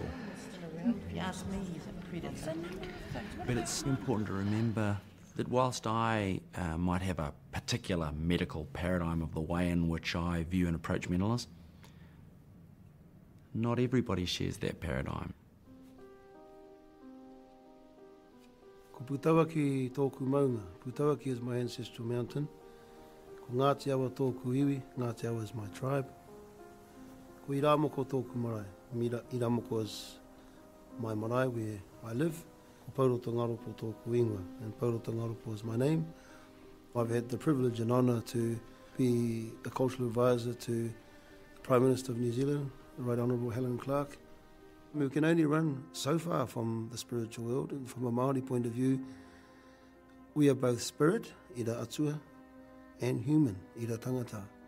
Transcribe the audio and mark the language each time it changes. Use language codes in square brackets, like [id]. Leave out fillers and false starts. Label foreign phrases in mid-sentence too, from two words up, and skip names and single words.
[en] If you ask me, he's a predator. But it's important to remember that whilst I might have a particular medical paradigm of the way in which I view and approach mental illness, not everybody shares that paradigm. [mi] Ko Putawaki tōku maunga. [en] Putawaki is my ancestral mountain. [mi] Ko Ngāti Awa tōku iwi. Ngāti Awa [en] is my tribe. [mi] Ko Iramoko tōku marae. [en] Iramoko is my marae where I live. [mi] Ko Pauroto Ngaropo tōku ingoa. [en] And Pauroto Ngaropo is my name. I've had the privilege and honour to be a cultural advisor to the Prime Minister of New Zealand, the Right Honourable Helen Clark. We can only run so far from the spiritual world, and from a Māori point of view, we are both spirit, [mi] ira atua, [en] and human, [mi] ira tangata.